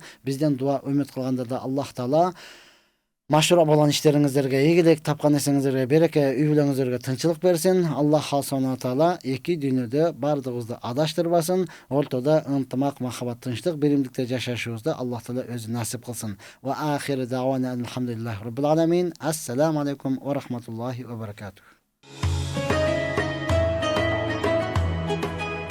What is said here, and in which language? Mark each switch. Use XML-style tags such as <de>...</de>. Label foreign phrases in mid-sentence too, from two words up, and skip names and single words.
<ky>Бизден дуа үмүт кылгандарда Аллах Таала машруа болгон иштериңиздерге ийгилик, тапкан нерсеңиздерге береке, үй бүлөңүздөргө тынчылык берсин. Аллах Субхана Таала эки дүйнөдө бардыгыбызды адаштырбасын. Ортодо ынтымак, махаббат, тынчтык, биримдикте жашашыбызды Аллах Таала өзү насип кылсын.</ky> <ar>وآخر دعوانا الحمد لله رب العالمين. السلام عليكم ورحمة الله وبركاته.</ar>